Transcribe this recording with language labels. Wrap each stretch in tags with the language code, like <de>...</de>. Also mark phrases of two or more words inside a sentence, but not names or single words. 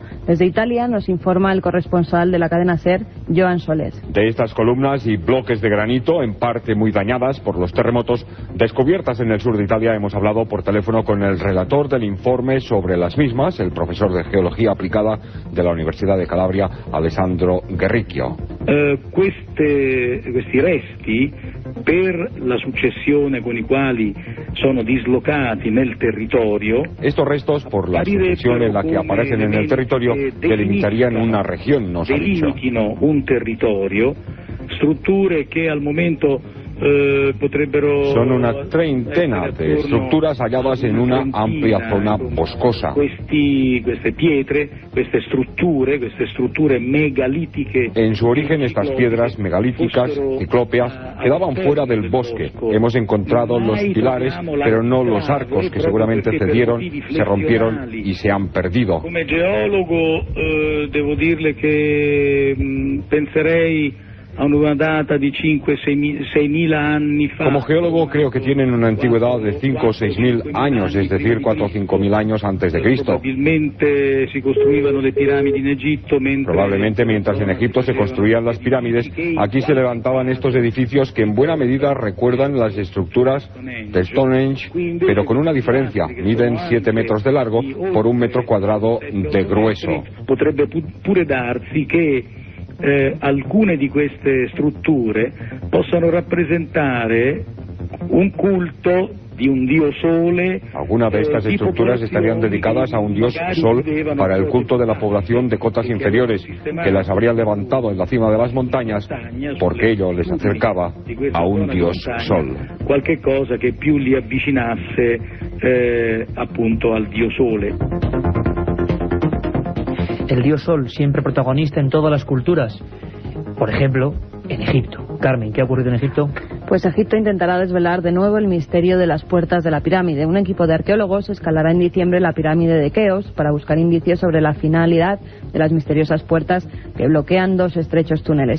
<es>Desde Italia nos informa el corresponsal de la cadena SER, Joan Soler. De estas columnas y bloques de granito, en parte muy dañadas por los terremotos descubiertas en el sur de Italia, hemos hablado por teléfono con el relator del informe sobre las mismas, el profesor de Geología Aplicada de la Universidad de Calabria, Alessandro Guerricchio.</es> <it>Questi resti, per la successione con i quali sono dislocati nel territorio,</it> <es>estos restos, por la sucesión en la que aparecen en el territorio, delimitarían una región, nos ha dicho.</es> <it>Delimitino un territorio, strutture che al momento</it> <es>son una treintena de estructuras halladas en una amplia zona boscosa.</es> <it>Queste pietre, queste strutture megalitiche.</it> <es>En su origen, estas piedras megalíticas, ciclópeas, quedaban fuera del bosque. Hemos encontrado los pilares, pero no los arcos, que seguramente cedieron, se rompieron y se han perdido.</es> <it>Come geologo devo dirle che penserei a una data</it> <es>de 5.000-6.000 años. Como geólogo creo que tienen una antigüedad de 5 o 6.000 años, es decir, 4 o 5.000 años antes de Cristo. Probablemente mientras en Egipto se construían las pirámides, aquí se levantaban estos edificios que en buena medida recuerdan las estructuras de Stonehenge, pero con una diferencia: miden 7 metros de largo por 1 metro cuadrado de grueso.</es> <it>Potrebbe pure darsi che alcune di queste strutture possano rappresentare un culto di un dio sole.</it> <es>Algunas de estas estructuras estarían dedicadas a un dios sol para el culto de la población de cotas inferiores, que las habrían levantado en la cima de las montañas porque ello les acercaba a un dios sol.</es> <it>Qualche cosa che più li avvicinasse appunto al dio sole.</it> <es>El dios Sol, siempre protagonista en todas las culturas. Por ejemplo, en Egipto. Carmen, ¿qué ha ocurrido en Egipto? Pues Egipto intentará desvelar de nuevo el misterio de las puertas de la pirámide. Un equipo de arqueólogos escalará en diciembre la pirámide de Keops para buscar indicios sobre la finalidad de las misteriosas puertas que bloquean 2 estrechos túneles.</es>